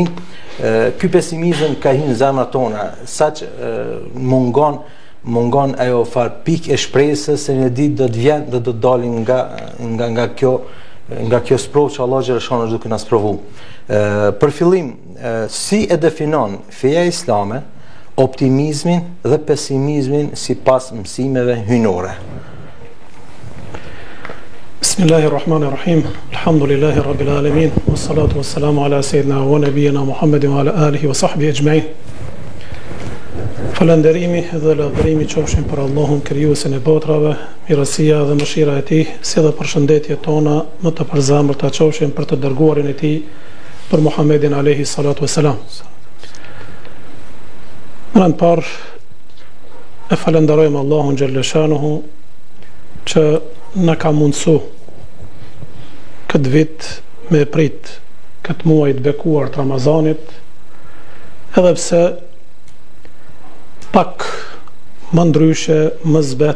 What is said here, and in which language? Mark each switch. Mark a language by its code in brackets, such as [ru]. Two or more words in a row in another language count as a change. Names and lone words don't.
[sq] Ky pesimizëm ka hyrë në zemrat tona, saq mungon ajo far pikë e shpresës se një ditë do të vjen dhe do të dalim nga kjo sprovë që Allah xhaleshano është duke na sprovu. Për fillim, si e definon feja islame optimizmin dhe pesimizmin sipas mësimeve hyjnore? [ar] بسم الله الرحمن الرحيم. الحمد لله رب العالمين. والصلاة والسلام على سيدنا ونبينا محمد وعلى آله وصحبه أجمعين. [sq] Falënderimi dhe lavdërimi qofshin për Allahun krijuesin e botrave, mirësia dhe mëshira e tij, si dhe përshëndetjet tona më të përzemërta qofshin për të dërguarin e tij, për Muhammedin [ar] عليه الصلاة والسلام. [sq] Në parë e falenderojmë Allahun [ar] جل شأنه [sq] që na ka mundsu këtë vit me prit këtë muaj të bekuar të Ramazanit, edhe pse pak më ndryshe, më zbet